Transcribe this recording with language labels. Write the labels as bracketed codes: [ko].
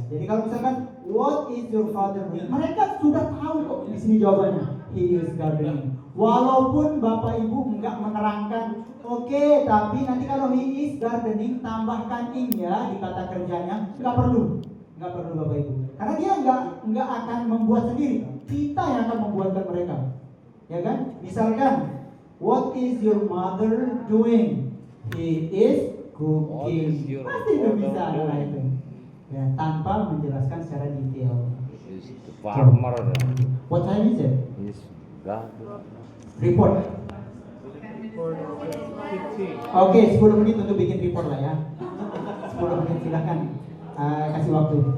[id] Jadi kalau misalkan [en] what is your father doing? [id] Mereka sudah tahu kok di sini jawabannya. [en] He is gardening. [id] Walaupun bapak ibu enggak menerangkan. Oke, tapi nanti kalau [en] he is gardening [id] tambahkan in ya di kata kerjanya. Enggak perlu bapak ibu. Karena dia nggak akan membuat sendiri, kita yang akan membuatkan mereka, ya kan? [en] Misalkan, what is your mother doing? He is cooking. [id] Pasti itu bisa lah itu, ya tanpa menjelaskan secara detail. [en] Is the farmer. What time is it? Is garden. Report. [id] Oke, 10 menit untuk bikin report lah ya. 10 menit silakan. Kasih waktu.